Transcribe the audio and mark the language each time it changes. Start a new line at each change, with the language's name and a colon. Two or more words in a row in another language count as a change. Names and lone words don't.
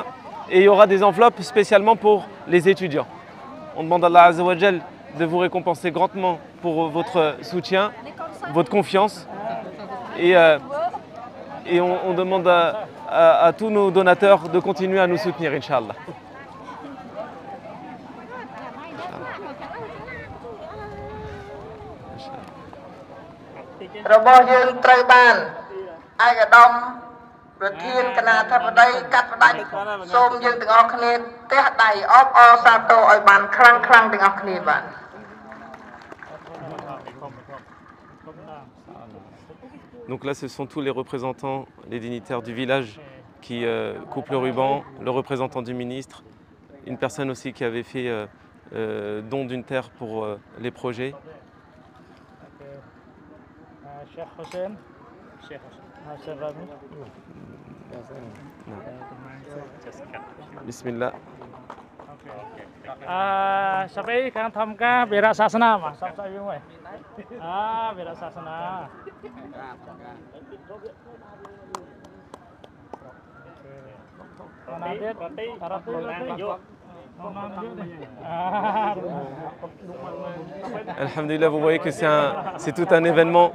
French: Et il y aura des enveloppes spécialement pour les étudiants. On demande à
Arabic: الله عز وجل
French: de vous récompenser grandement pour votre soutien, votre confiance. Et on demande à tous nos donateurs de continuer à nous soutenir, Inch'Allah.
Khmer: របស់យើងត្រូវបានឯកឧត្តមប្រធានគណៈអធិបតីកាត់ផ្ដាច់សូមយើងទាំងអស់គ្នាទះដៃអបអរសាទរឲ្យបានខ្លាំងៗទាំងអស់គ្នាបាទ
French: Donc là, ce sont tous les représentants, les dignitaires du village qui coupent le ruban, le représentant du ministre, une personne aussi qui avait fait don d'une terre pour les projets. Bismillah.
Khmer: សាប់អីខាងធម្មការវិរៈសាសនាមកសាប់ស្អីវិញវិញវិរៈសាសនា
French: Alhamdulillah, vous voyez que c'est tout un événement.